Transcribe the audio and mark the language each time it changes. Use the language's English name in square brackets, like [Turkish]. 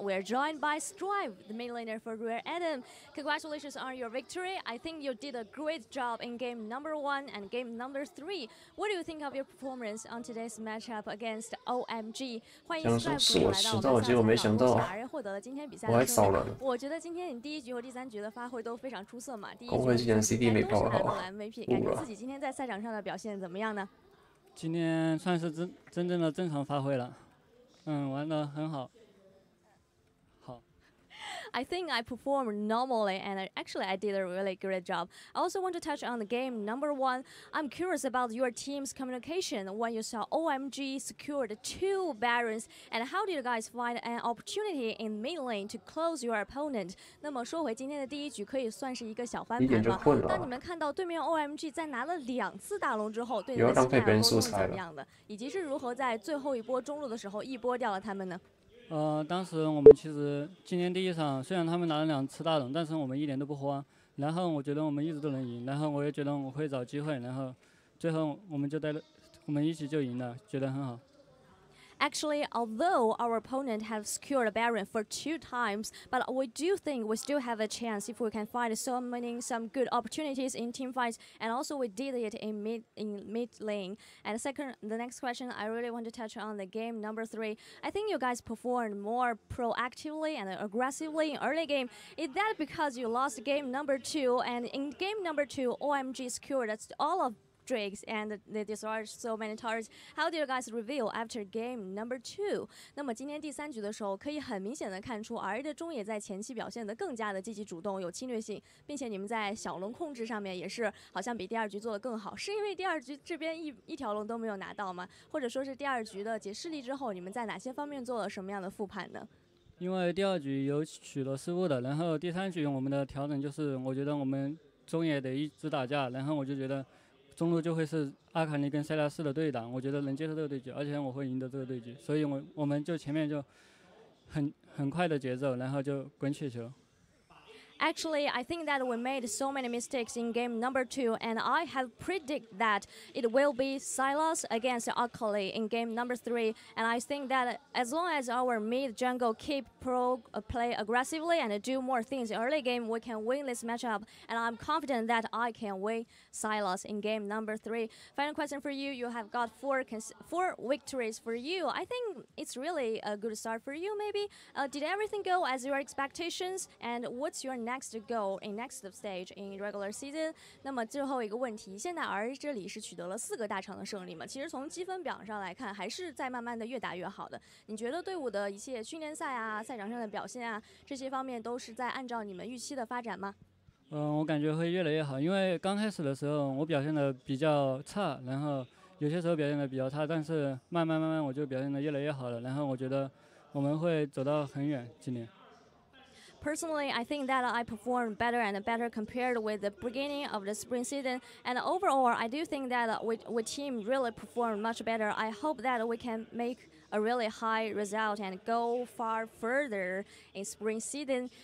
[English] We're joined by Strive, the main laner for Rare Atom. Congratulations on your victory. I think you did a great job in game number 1 and game number 3. What do you think of your performance on today's matchup against OMG? [Chinese] 欢迎 Strive 来到我们赛场上，恭喜2人获得了今天比赛的胜利。我觉得今天你第1局和第3局的发挥都非常出色嘛。第1局都是拿到了 MVP， 感觉自己今天在赛场上的表现怎么样呢？今天算是真正的正常发挥了，玩得很好。 [English] I think I performed normally, and actually I did a really great job. I also want to touch on the game number 1. I'm curious about your team's communication when you saw OMG secured 2 Barons, and how did you guys find an opportunity in mid lane to close your opponent? [Chinese] 那么说回今天的第1局，可以算是一个小翻盘吗？当你们看到对面 OMG 在拿了2次大龙之后，对你们的心态沟通是怎么样的？以及是如何在最后一波中路的时候一波掉了他们呢？当时我们其实今天第1场，虽然他们拿了2次大龙，但是我们一点都不慌。然后我觉得我们一直都能赢，然后我也觉得我会找机会，然后最后我们一起就赢了，觉得很好。 [English] Actually, although our opponent have secured a Baron for 2 times, but we do think we still have a chance if we can find some good opportunities in team fights, and also we did it in mid lane. And the next question, I really want to touch on the game number 3. I think you guys performed more proactively and aggressively in early game. Is that because you lost game number 2, and in game number 2, OMG secured all of Drakes and they destroyed so many turrets. How do you guys reveal after game number 2? [Chinese] 那么今天第3局的时候，可以很明显的看出 RA 的中野在前期表现得更加的积极主动，有侵略性，并且你们在小龙控制上面也是好像比第2局做得更好。是因为第2局这边一条龙都没有拿到吗？或者说是第2局的解释力之后，你们在哪些方面做了什么样的复盘呢？因为第2局有许多失误的，然后第3局我们的调整就是，我觉得我们中野得一直打架，然后我就觉得。中路就会是阿卡尼跟塞拉斯的对挡，我觉得能接受这个对局，而且我会赢得这个对局，所以我们就前面就很快的节奏，然后就滚雪球。 [English] Actually, I think that we made so many mistakes in game number 2, and I have predicted that it will be Sylas against Akali in game number 3. And I think that as long as our mid jungle keep play aggressively and do more things in early game, we can win this matchup. And I'm confident that I can win Sylas in game number 3. Final question for you: you have got four victories for you. I think it's really a good start for you. Maybe did everything go as your expectations? And what's your next goal in next stage in regular season？ [Chinese] 那么最后一个问题，现在 R 这里是取得了4个大场的胜利嘛？其实从积分表上来看，还是在慢慢的越打越好的。你觉得队伍的一切训练赛啊、赛场上的表现啊，这些方面都是在按照你们预期的发展吗？我感觉会越来越好，因为刚开始的时候我表现的比较差，然后有些时候表现的比较差，但是慢慢我就表现的越来越好了，然后我觉得我们会走到很远，今年。 [English] Personally, I think that I performed better and better compared with the beginning of the spring season. And overall, I do think that we team really performed much better. I hope that we can make a really high result and go far further in spring season.